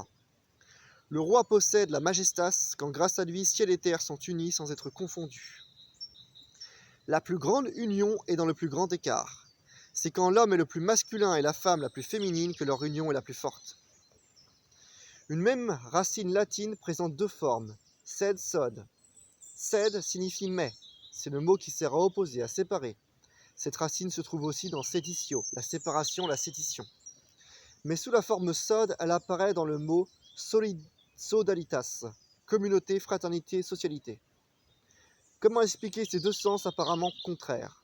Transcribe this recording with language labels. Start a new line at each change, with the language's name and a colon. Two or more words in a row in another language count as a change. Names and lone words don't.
French: Le roi possède la majestas quand grâce à lui ciel et terre sont unis sans être confondus. La plus grande union est dans le plus grand écart. C'est quand l'homme est le plus masculin et la femme la plus féminine que leur union est la plus forte. Une même racine latine présente 2 formes,
Latin: sed, sod.
French: Sed signifie mais, c'est le mot qui sert à opposer, à séparer. Cette racine se trouve aussi dans seditio, la séparation, la sédition. Mais sous la forme sod, elle apparaît dans le mot sodalitas, communauté, fraternité, socialité. Comment expliquer ces 2 sens apparemment contraires?